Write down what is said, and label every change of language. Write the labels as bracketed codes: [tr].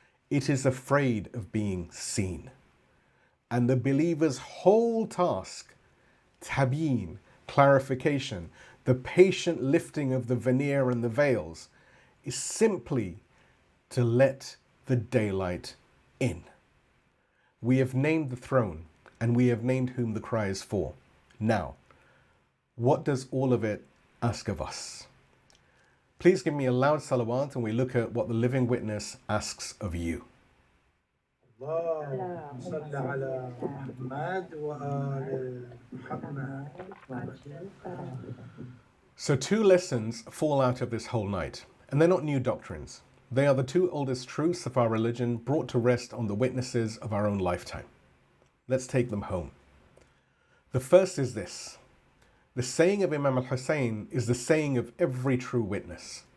[en] It is afraid of being seen. And the believer's whole task, tabyin, clarification, the patient lifting of the veneer and the veils, is simply to let the daylight in. We have named the throne, and we have named whom the cry is for. Now, what does all of it ask of us? Please give me a loud salawat and we look at what the living witness asks of you. [ar] اللهم صل على محمد وآل محمد وعجل فرجهم. [en] So 2 lessons fall out of this whole night, and they're not new doctrines. They are the 2 oldest truths of our religion brought to rest on the witnesses of our own lifetime. Let's take them home. The first is this. The saying of Imam al-Husayn is the saying of every true witness.